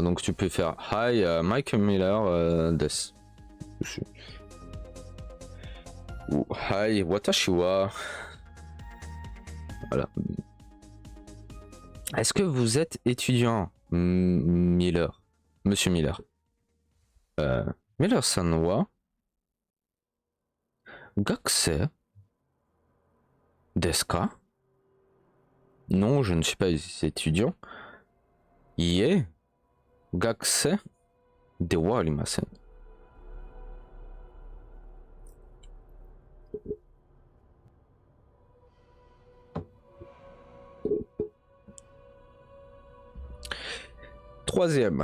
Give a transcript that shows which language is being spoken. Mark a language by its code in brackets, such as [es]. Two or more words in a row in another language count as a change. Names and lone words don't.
[fr] Donc tu peux faire Hi Mike Miller desu. Ou Hi [ja] 私は. [fr] Voilà. Est-ce que vous êtes étudiant Miller? Monsieur Miller. [ja] Millerさんは学生ですか? [fr] Non, je ne suis pas étudiant. [ja] いえ学生ではありません. [fr] Troisième.